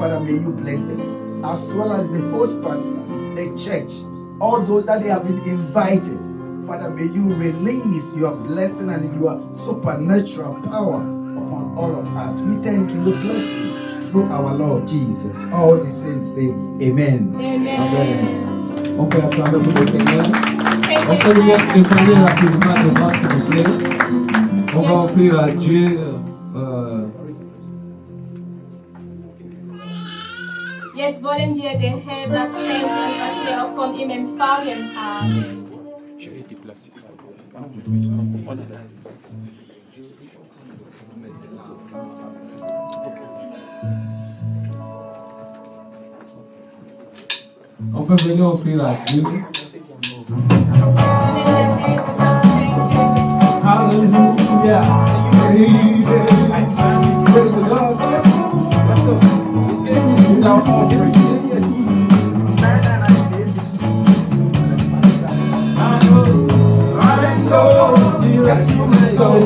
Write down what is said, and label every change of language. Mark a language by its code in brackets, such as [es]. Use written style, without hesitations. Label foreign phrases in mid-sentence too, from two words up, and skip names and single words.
[en] Father, may you bless them, as well as the host pastor, the church, all those that they have been invited. Father, may you release your blessing and your supernatural power upon all of us. We thank you, we bless you through our Lord Jesus. All the saints say amen. Amen. [fr] On peut acclamer pour le Seigneur. On peut lui préparer rapidement devant, s'il vous plaît. On va offrir à Dieu. [de] Jetzt wollen wir dem Herrn das schenken, was wir auch von ihm empfangen haben. [fr] On peut venir offrir à Dieu. [en] Hallelujah. Praise the Lord. Without offering. I know He rescued my soul.